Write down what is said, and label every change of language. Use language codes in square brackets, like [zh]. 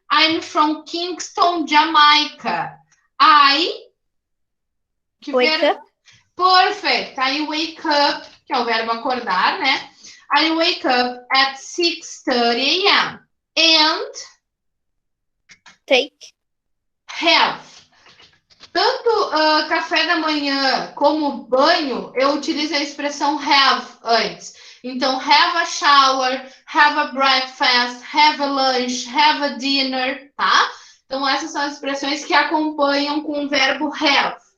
[en] I'm from Kingston, Jamaica. Wake up. Perfect. I wake up, [pt] que é o verbo acordar, né? [en] I wake up at 6:30 a.m. and Take. have. [pt] Tanto café da manhã como banho, eu utilizo a expressão have antes. [en] Então, have a shower, have a breakfast, have a lunch, have a dinner, tá? [pt] Então, essas são as expressões que acompanham com o verbo have.